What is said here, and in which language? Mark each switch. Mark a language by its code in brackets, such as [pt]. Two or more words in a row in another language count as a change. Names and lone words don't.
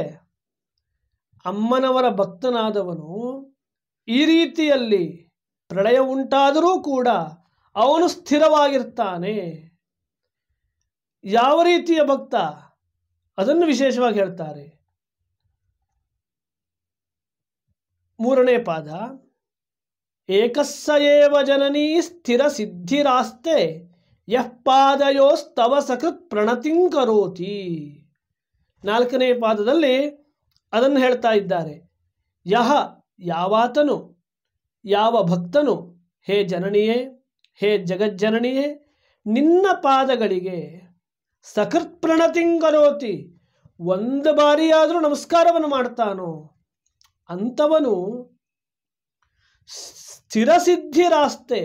[kn] ಅಮ್ಮನವರ ಭಕ್ತನಾದವನು ಈ ರೀತಿಯಲ್ಲಿ ಪ್ರಳಯ ಉಂಟಾದರೂ ಕೂಡ ಅವನು ಸ್ಥಿರವಾಗಿರ್ತಾನೆ. ಯಾವ ರೀತಿಯ ಭಕ್ತ ಅದನ್ನು ವಿಶೇಷವಾಗಿ ಹೇಳ್ತಾರೆ. 3ನೇ ಪಾದ, [sa] ಏಕಸ್ಸ ಏವ ಜನನೀ ಸ್ಥಿರ ಸಿದ್ಧಿರಾಸ್ತೆ ಯಃ ಪಾದಯೋಸ್ತವ ಸಕೃತ್ ಪ್ರಣತಿಂ ಕರೋತಿ. [kn] 4ನೇ ಪಾದದಲ್ಲಿ ಅದನ್ನು ಹೇಳ್ತಾ ಇದ್ದಾರೆ. ಯಾವಾತನು, ಯಾವ ಭಕ್ತನು, ಹೇ ಜನನಿಯೇ, ಹೇ ಜಗಜ್ಜನನಿಯೇ, ನಿನ್ನ ಪಾದಗಳಿಗೆ [sa] ಸಕೃತ್ ಪ್ರಣತಿಂ ಕರೋತಿ, [kn] ಒಂದು ಬಾರಿಯಾದರೂ ನಮಸ್ಕಾರವನ್ನು ಮಾಡ್ತಾನೋ ಅಂಥವನು ಸ್ಥಿರಸಿದ್ಧಿರಾಸ್ತೆ.